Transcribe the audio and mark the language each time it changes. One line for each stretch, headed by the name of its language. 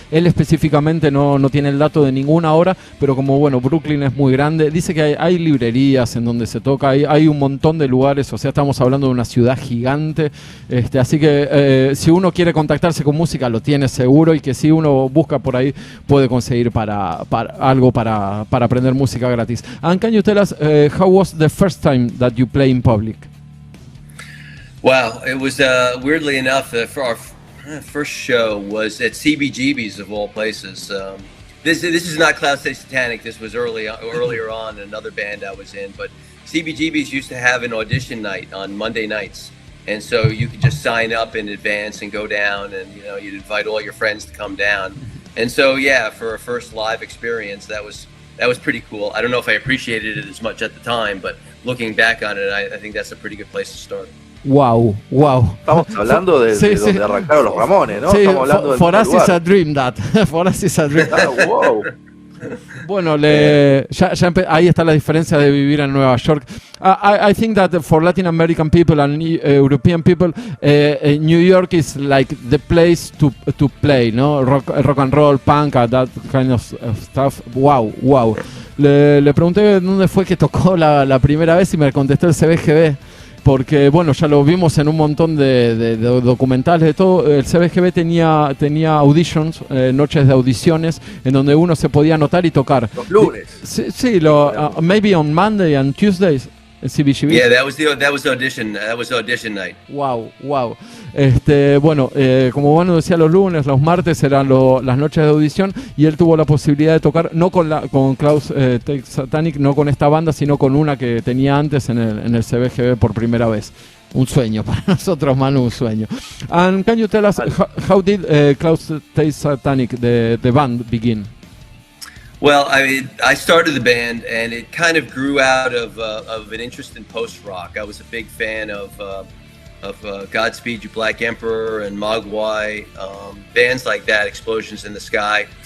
Spanish: Él específicamente no tiene el dato de ninguna ahora, pero como bueno, Brooklyn es muy grande, dice que hay librerías en donde se toca, hay un montón de lugares, o sea, estamos hablando de una ciudad gigante, así que si uno quiere contactarse con música lo tiene seguro y que si uno busca por ahí puede conseguir para algo para aprender música gratis.
English: And can you tell us how was the first time that you play in public? Wow, it was weirdly enough for our first show was at CBGB's of all places. This is not TASTE Satanic. This was earlier on another band I was in. But CBGB's used to have an audition night on Monday nights, and so you could just sign up in advance and go down, and you'd invite all your friends to come down. And so yeah, for a first live experience, that was pretty cool. I don't know if I appreciated it as much at the time, but looking back on it, I think that's a pretty good place to start. Wow.
Spanish: Estamos hablando de donde arrancaron los Ramones, ¿no? Sí, Estamos hablando del
English: for us
Spanish: lugar.
English: is a dream that. For us is a dream. Wow.
Spanish: Bueno, ahí está la diferencia de vivir en Nueva York.
English: I think that for Latin American people and European people, New York is like the place to play, ¿no? Rock and roll, punk, that kind of stuff. Wow.
Spanish: Le pregunté dónde fue que tocó la primera vez y me contestó el CBGB. Porque, bueno, ya lo vimos en un montón de documentales, de todo. El CBGB tenía auditions, noches de audiciones, en donde uno se podía anotar y tocar. Los lunes.
English: Sí, maybe on Monday and Tuesdays. CBGB. Yeah, that was audition night. Wow.
Spanish: Bueno, como bueno decía, los lunes, los martes eran las noches de audición y él tuvo la posibilidad de tocar no con TASTE Satanic, no con esta banda, sino con una que tenía antes en el CBGB por primera vez. Un sueño para nosotros, Manu, un sueño.
English: And can you tell us how did TASTE Satanic, the band, begin? Well, I started the band, and it kind of grew out of an interest in post-rock. I was a big fan of Godspeed You Black Emperor and Mogwai, bands like that, Explosions in the Sky.